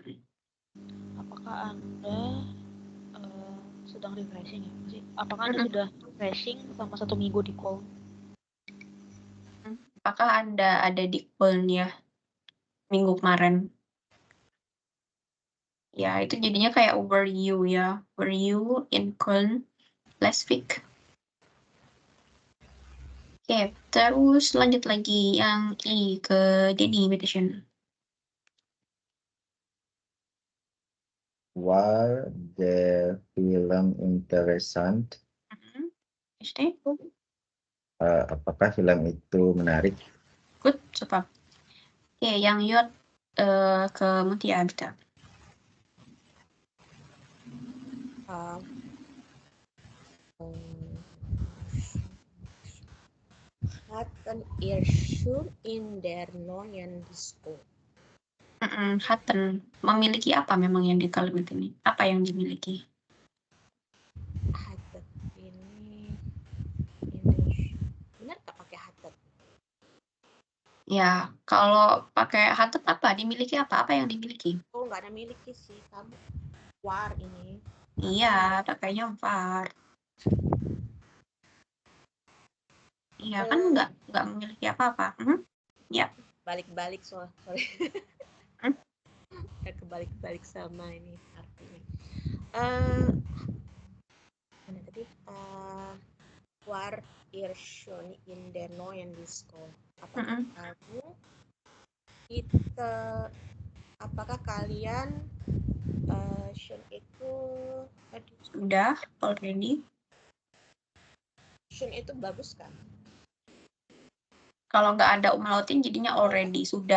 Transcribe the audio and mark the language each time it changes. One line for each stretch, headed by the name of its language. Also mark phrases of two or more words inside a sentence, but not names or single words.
Indonesian: Apakah Anda sedang refreshing ya? Apakah Anda sudah refreshing selama 1 minggu di Köln? Apakah Anda ada di Köln ya minggu kemarin? Ya, itu jadinya kayak
English: were you
Indonesian: ya.
English: Were you in Köln last week?
Indonesian: Oke, terus lanjut lagi yang I ke Denny Meditation.
German: War der Film interessant?
Indonesian: Apakah film itu menarik?
English: Good, super.
Indonesian: Oke, yang Yot ke Mutia, bisa.
German: Hatten ihr schon in der neuen Disco?
Indonesian: Hatten. Memiliki apa memang yang di kalimat ini? Apa yang dimiliki? Hatten ini benar tak pakai hatten? Ya, kalau pakai hatten apa? Dimiliki apa? Apa yang dimiliki? Oh, nggak ada miliki sih kamu. War ini. Iya, pakainya var. Iya, kan nggak memiliki apa-apa. Ya. Balik-balik sorry. Kebalik-balik sama ini artinya. Mana tadi?
German: War ihr schon in der neuen Disco?
Indonesian: Apakah kalian schon itu Udah already? Schon itu bagus kan? Kalau nggak ada umlautin jadinya already, sudah.